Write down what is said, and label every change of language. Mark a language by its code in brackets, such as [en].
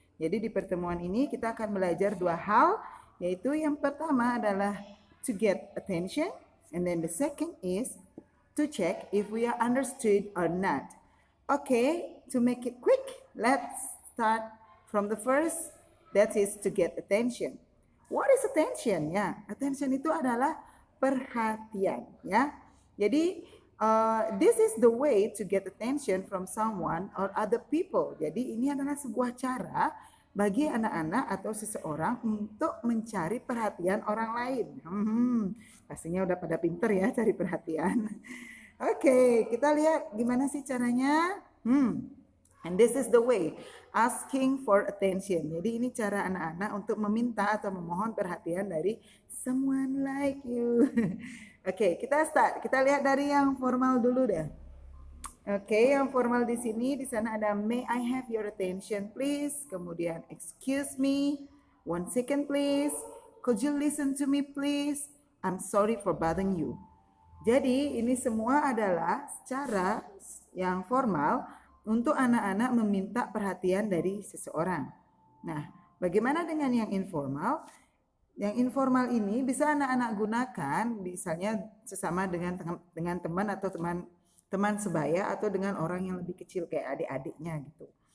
[id] Jadi di pertemuan ini kita akan belajar dua hal, yaitu yang pertama adalah [en] to get attention, and then the second is to check if we are understood or not. Okay, to make it quick, let's start from the first, that is to get attention. What is attention? [id] Ya, attention itu adalah perhatian, ya. [en] Jadi this is the way to get attention from someone or other people. [id] Jadi ini adalah sebuah cara bagi anak-anak atau seseorang untuk mencari perhatian orang lain. Pastinya udah pada pinter ya cari perhatian. Oke, kita lihat gimana sih caranya. [en] And this is the way, asking for attention. [id] Jadi ini cara anak-anak untuk meminta atau memohon perhatian dari [en] someone like you. [id] Oke, kita start. Kita lihat dari yang formal dulu deh. Oke, yang formal di sini, di sana ada [en] may I have your attention please. Kemudian excuse me, 1 second please. Could you listen to me please? I'm sorry for bothering you. [id] Jadi ini semua adalah cara yang formal untuk anak-anak meminta perhatian dari seseorang. Nah, bagaimana dengan yang informal? Yang informal ini bisa anak-anak gunakan misalnya sesama dengan teman atau teman sebaya atau dengan orang yang lebih kecil kayak adik-adiknya gitu.